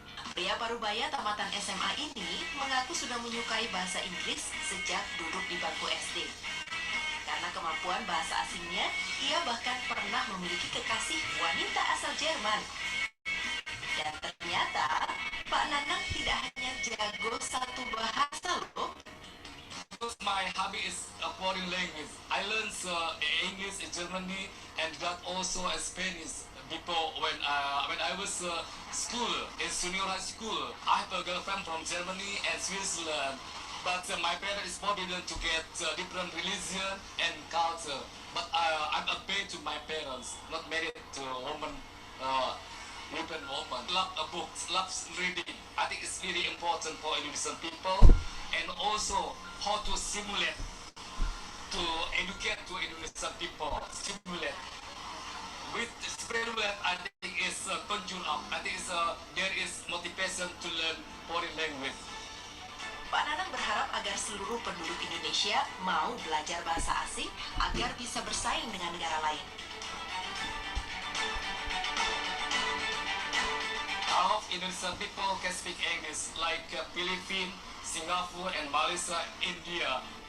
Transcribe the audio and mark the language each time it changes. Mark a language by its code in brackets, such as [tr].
[id] Pria parubaya tamatan SMA ini mengaku sudah menyukai bahasa Inggris sejak duduk di bangku SD. Karena kemampuan bahasa asingnya, ia bahkan pernah memiliki kekasih wanita asal Jerman. Dan ternyata, Pak Nanang tidak hanya jago satu bahasa loh. [en] Because my hobby is a foreign language. I learned English in Germany and that also Spanish. Before when I was school in senior high school, I have a girlfriend from Germany and Switzerland. But my parents is forbidden to get different religion and culture. But I'm obeyed to my parents, not married to a woman. Different woman. Love books, love reading. I think it's really important for Indonesian people, and also how to simulate, to educate to Indonesian people. Simulate. With simulate, I think is conjure up. I think there is motivation to learn foreign language. [id] Pak Nanang berharap agar seluruh penduduk Indonesia mau belajar bahasa asing agar bisa bersaing dengan negara lain. [en] All of Indonesian people can speak English, like Philippines, Singapore, and Malaysia, India.